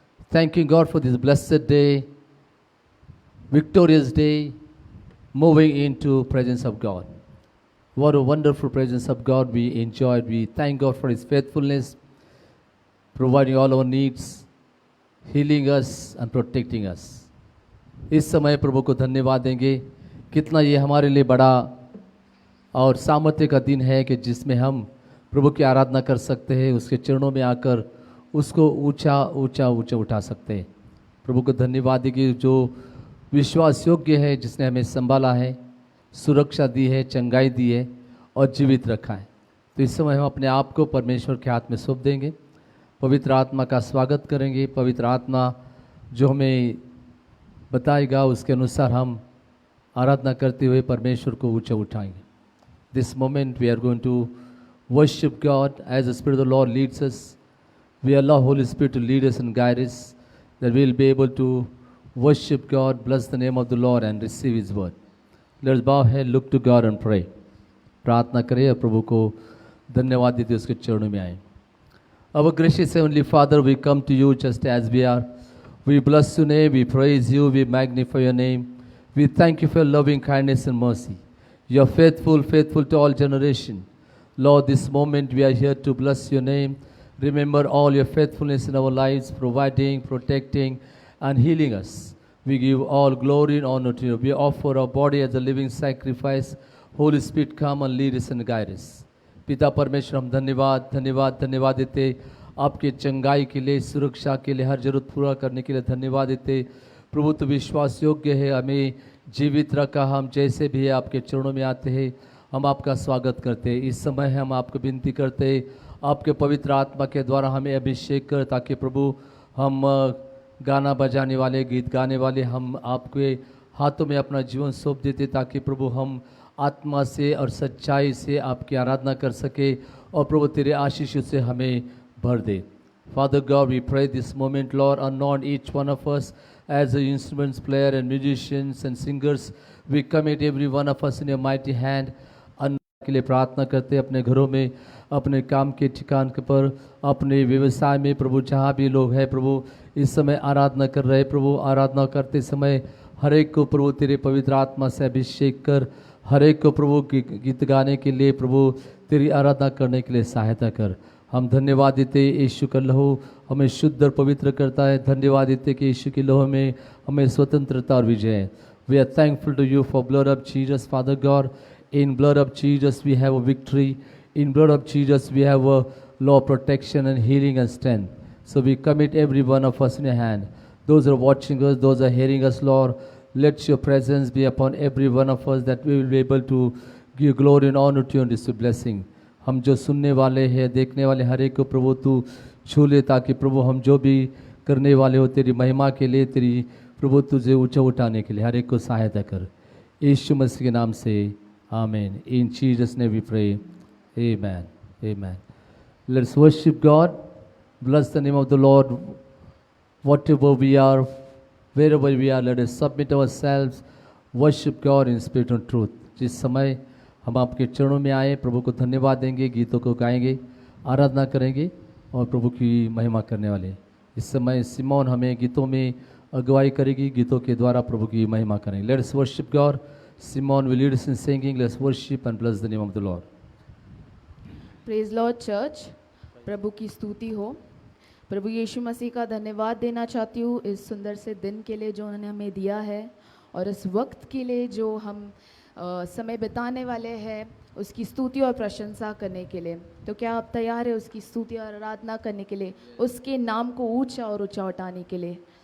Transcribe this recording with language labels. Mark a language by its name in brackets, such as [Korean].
[English] Thanking God for this blessed day, victorious day, moving into presence of God. What a wonderful presence of God we enjoyed. We thank God for His faithfulness, providing all our needs, healing us and protecting us. [Hindi] इस समय प्रभु को धन्यवाद देंगे, कितना ये हमारे लिए बड़ा और सामर्थ्य का दिन है कि जिसमें हम प्रभु की आराधना कर सकते हैं, उसके चरणों में आकर उसको ऊंचा ऊंचा ऊंचा उठा सकते हैं। प्रभु को धन्यवाद देंगे जो विश्वास योग्य है, जिसने हमें संभाला है, सुरक्षा दी है, चंगाई दी है और जीवित रखा है। तो इस समय हम अपने आप को परमेश्वर के हाथ में सौंप देंगे, पवित्र आत्मा का स्वागत करेंगे। पवित्र आत्मा जो हमें बताएगा उसके अनुसार हम आराधना करते हुए परमेश्वर को ऊंचा उठाएंगे। [English] This moment we are going to worship God as the Spirit of the Lord leads us. We allow Holy Spirit to lead us and guide us, that we will be able to worship God, bless the name of the Lord and receive His word. Let us bow our head, look to God and pray. [Hindi] प्रार्थना करें और प्रभु को धन्यवाद देते उसके चरणों में आए। [English] Our gracious Heavenly Father, we come to you just as we are. We bless your name, we praise you, we magnify your name. We thank you for your loving kindness and mercy. You are faithful, faithful to all generations. Lord, this moment we are here to bless your name. Remember all your faithfulness in our lives, providing, protecting, and healing us. We give all glory and honor to you. We offer our body as a living sacrifice. Holy Spirit, come and lead us and guide us. [Hindi] पिता परमेश्वर, हम धन्यवाद धन्यवाद धन्यवाद देते आपके चंगाई के लिए, सुरक्षा के लिए, हर जरूरत पूरा करने के लिए धन्यवाद देते। प्रभु तो विश्वास योग्य है, हमें जीवित रखा, हम जैसे भी है आपके चरणों में आते हैं, हम आपका स्वागत करते हैं। इस समय हम आपको विनती करते हैं, आपके पवित्र आत्मा के द्वारा हमें अभिषेक कर, ताकि प्रभु हम गाना बजाने वाले, गीत गाने वाले, हम आपके हाथों में अपना जीवन सौंप देते, ताकि प्रभु हम आत्मा से और सच्चाई से आपकी आराधना कर सके और प्रभु तेरे आशीष से हमें भर दे। [English] Father God, we pray this moment, Lord, anoint each one of us as the instruments player and musicians and singers. We commit every one of us in your mighty hand. [Hindi] के लिए प्रार्थना करते अपने घरों में, अपने काम के ठिकान के पर, अपने व्यवसाय में, प्रभु जहाँ भी लोग हैं प्रभु इस समय आराधना कर रहे, प्रभु आराधना करते समय हर एक को प्रभु तेरे पवित्र आत्मा से अभिषेक कर, हर एक को प्रभु गीत गाने के लिए, प्रभु तेरी आराधना करने के लिए सहायता कर। हम धन्यवाद देते यीशु का लहू हमें शुद्ध और पवित्र करता है। धन्यवाद देते कि यीशु के लहू में हमें स्वतंत्रता और विजय है। [English] We are thankful to you for blood of Jesus, father God. In blood of Jesus we have a victory. In blood of Jesus we have a law of protection and healing and strength. So we commit every one of us in your hand. Those who are watching us, those who are hearing us, Lord, let your presence be upon every one of us, that we will be able to give glory and honor to you and receive blessing. [Hindi] हम जो सुनने वाले हैं, देखने वाले, हर एक को प्रभु तू छू ले, ताकि प्रभु हम जो भी करने वाले हो तेरी महिमा के लिए, तेरी प्रभु तुझे ऊंचा उठाने के लिए हर एक को सहायता कर। यीशु मसीह के नाम से Amen. [English] In Jesus' name we pray. Amen. Amen. Let's worship God. Bless the name of the Lord. Whatever we are, wherever we are, let us submit ourselves. Worship God in spirit and truth. [Hindi] जिस समय हम आपके चरणों में आए, प्रभु को धन्यवाद देंगे, गीतों को गाएंगे, आराधना करेंगे और प्रभु की महिमा करने वाले। इस समय सिमोन हमें गीतों में अगुवाई करेगी, गीतों के द्वारा प्रभु की महिमा करेंगे। [English] Let us worship God. Simon will lead us in singing. Let's worship and bless the name of the Lord. Praise Lord Church. [Hindi] प्रभु की स्तुति हो। प्रभु यीशु मसीह का धन्यवाद देना चाहती हूँ इस सुंदर से दिन के लिए जो उन्होंने हमें दिया है, और इस वक्त के लिए जो हम समय बिताने वाले हैं, उसकी स्तुति और प्रशंसा करने के लिए। तो क्या आप तैयार है उसकी स्तुति और आराधना करने के लिए, उसके नाम को ऊंचा और ऊंचा उठाने के लिए?